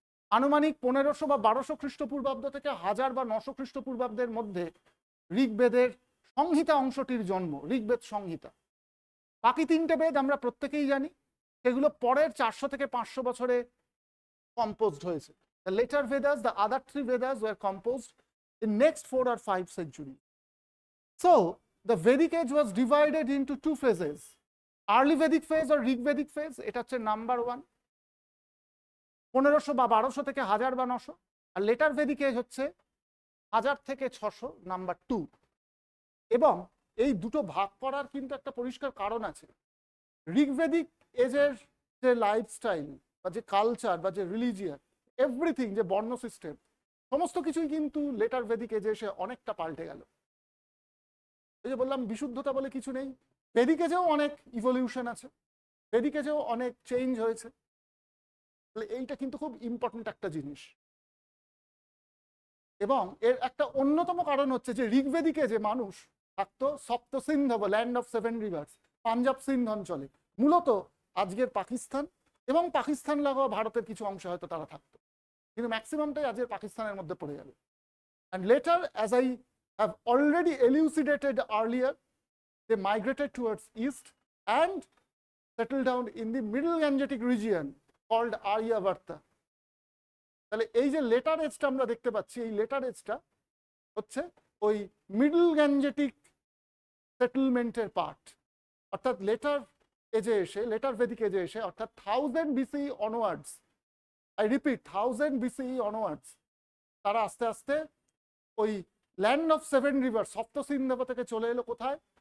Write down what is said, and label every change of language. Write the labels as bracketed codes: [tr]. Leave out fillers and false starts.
[bn] আনুমানিক 1500 বা 1200 খ্রিস্টপূর্বাব্দ থেকে 1000 বা 900 খ্রিস্টপূর্বাব্দের মধ্যে ঋগ্বেদের সংহিতা অংশটির জন্ম, ঋগ্বেদ সংহিতা। বাকি 3টে বেদ আমরা প্রত্যেকেই জানি, সেগুলো পরের 400 থেকে 500 বছরে composed হয়েছে। [en] The later Vedas, the other 3 Vedas were composed in next 4 or 5 centuries. So the Vedic age was divided into 2 phases, early Vedic phase or Rig Vedic phase, [bn] এটা হচ্ছে নাম্বার 1, 1500 বা 1200 থেকে 1000 বা 900, আর লেটার ভেদিক এজ হচ্ছে 1000 থেকে 600, number 2। এবং এই দুটো ভাগ করার কিন্তু একটা পরিষ্কার কারণ আছে। ঋগ্বেদিক এজের যে লাইফস্টাইল বা যে কালচার বা যে রিলিজিয়ান এভরিথিং, যে বর্ণ সিস্টেম, সমস্ত কিছুই কিন্তু লেটার ভেদিক এজে এসে অনেকটা পাল্টে গেল। এই যে বললাম বিশুদ্ধতা বলে কিছু নেই, ভেদিক এজেও অনেক ইভলিউশন আছে, ভেদিক এজেও অনেক চেঞ্জ হয়েছে। তাহলে এইটা কিন্তু খুব ইম্পর্টেন্ট একটা জিনিস। এবং এর একটা অন্যতম কারণ হচ্ছে যে ঋগ্বেদিকে যে মানুষ থাকতো সপ্তসিন্ধ বা land of 7 reverse, Punjab Sindh অঞ্চলে, মূলত আজকের পাকিস্তান এবং পাকিস্তান লাগোয়া ভারতের কিছু অংশে হয়তো তারা থাকতো, কিন্তু ম্যাক্সিমামটাই আজকের পাকিস্তানের মধ্যে পড়ে যাবে। [en] And later, as I have already elucidated earlier, they migrated towards east and settled down in the middle Gangetic region called Aryavarta. [bn] তাহলে এই যে লেটার এজটা আমরা দেখতে পাচ্ছি, এই লেটার এজটা হচ্ছে ওই মিডল গ্যাঞ্জেটিক সেটেলমেন্টের পার্ট। অর্থাৎ লেটার এজে এসে, লেটার ভেদিক এজে এসে, অর্থাৎ 1000 BC onwards, [en] I repeat 1000 BC onwards, [bn] তারা আস্তে আস্তে ওই ল্যান্ড অফ 7 রিভার সপ্তসিন্ধব থেকে চলে এলো কোথায়?